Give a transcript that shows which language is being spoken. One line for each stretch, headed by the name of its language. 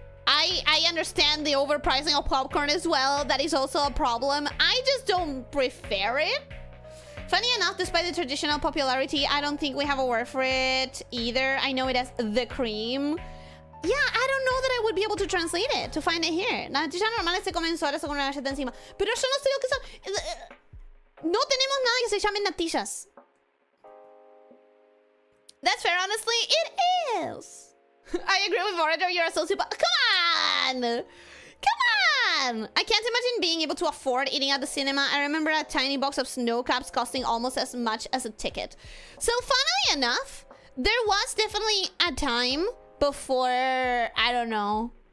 English: I understand the overpricing of popcorn as well. That is also a problem. I just don't prefer it. Funny enough, despite the traditional popularity, I don't think we have a word for it either. I know it as the cream. Yeah, I don't know that I would be able to translate it, to find it here.
Spanish: Las natillas normales se comen solas con una galleta encima. Pero yo no sé lo que son. No tenemos nada que se llamen natillas.
English: That's fair, honestly. It is. I agree with Vorager, you're a sociopath. Come on! Come on! I can't imagine being able to afford eating at the cinema. I remember a tiny box of snow caps costing almost as much as a ticket. So, funnily enough, there was definitely a time before, I don't know.